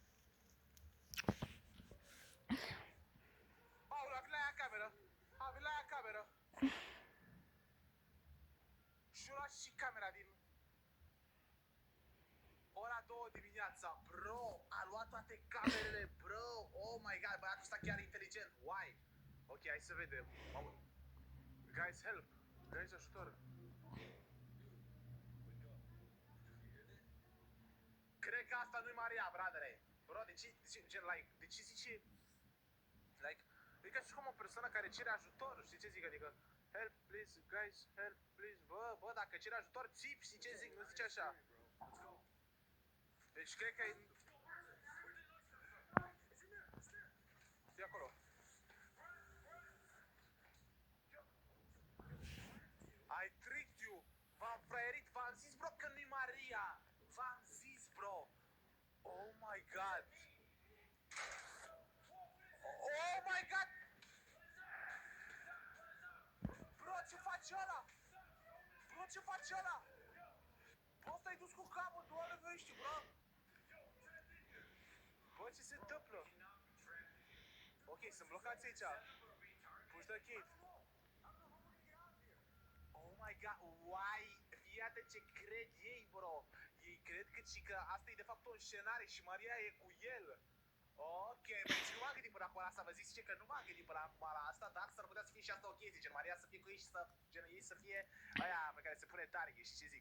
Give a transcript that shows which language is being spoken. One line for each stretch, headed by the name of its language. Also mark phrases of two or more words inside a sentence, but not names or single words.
Romanian: Aoleu, a venit la ea cameră. Și-a luat și camera din... Ora 2 dimineața, bro, a luat toate camerele, bro.
English: Oh my god,
Romanian: băiatul ăsta chiar inteligent. Why? Ok, hai să vedem.
English: Guys, help. Guys,
Romanian: ajutor. Cred că asta nu-i Maria, bradere. Bro, de ce zice... Like, e ca și cum o persoană care cere ajutor, știi ce zic? Adică,
English: help, please, guys, help, please.
Romanian: Bă, dacă cere ajutor, țip, știi ce zic? Nu zice așa. Deci cred că e... Stii acolo.
English: I tricked you.
Romanian: V-am fraierit, v-am zis, bro, că nu-i Maria. V-am zis,
English: bro. Oh my god. Oh my god.
Romanian: Bro, ce face ăla? Bro, ăsta-i dus cu capul, doamne vești, bro. Bă, ce se întâmplă? Ok, sunt blocați aici.
English: Push the kid. Oh my god, why?
Romanian: Iată ce cred ei, bro. Ei cred că asta e de fapt o scenare și Maria e cu el. Ok, deci nu m-am gândit până acum la asta, vă zice că nu m-am gândit până acum la asta, dar s-ar putea să fie și asta o chestie, gen Maria să fie cu ei și ei să fie aia pe care se pune target și ce zic.